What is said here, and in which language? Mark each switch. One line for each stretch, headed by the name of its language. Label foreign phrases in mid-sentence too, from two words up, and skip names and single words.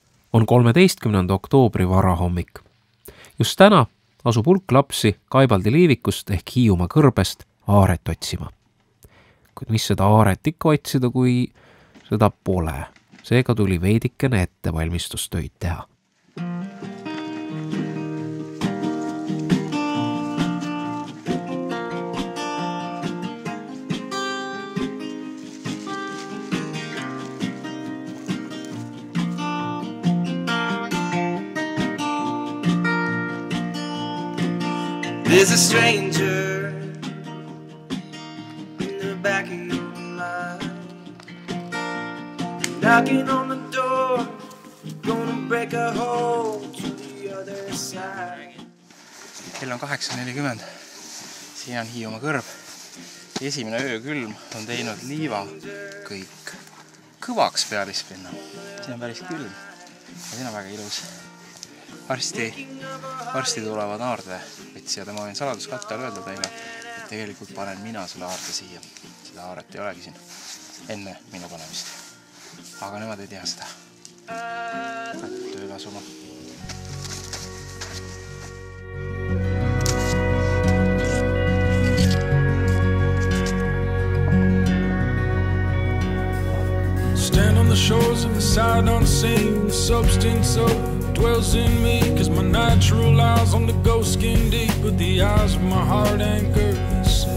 Estonian: On 13. oktoobri varahommik. Just täna asub hulk lapsi Kaibaldi liivikust ehk Hiiumaa kõrbest aaret otsima. Kuid mis seda aaret ikka otsida, kui seda pole? Seega tuli veidikene ettevalmistustöid teha.
English: There's a stranger in the back of your mind, knocking on the door, gonna break a hole to the other side.
Estonian: Kell on 8:40. Siin on Hiiumaa kõrb. Esimene öökülm on teinud liiva kõik kõvaks pealispinna. Siin on päris külm ja siin on väga ilus. Varsti tulevad aardevõtsijad ja ma võin saladuskatte all öelda teile, et tegelikult panen mina selle aarde siia. Seda aaret ei olegi siin enne minu panemist. Aga nemad ei tea seda. Hakkab tööle asuma.
English: Stand on the shores of the side unseen, the substance of dwells in me, cause my natural eyes on the ghost skin deep, but the eyes of my heart anchor the sea.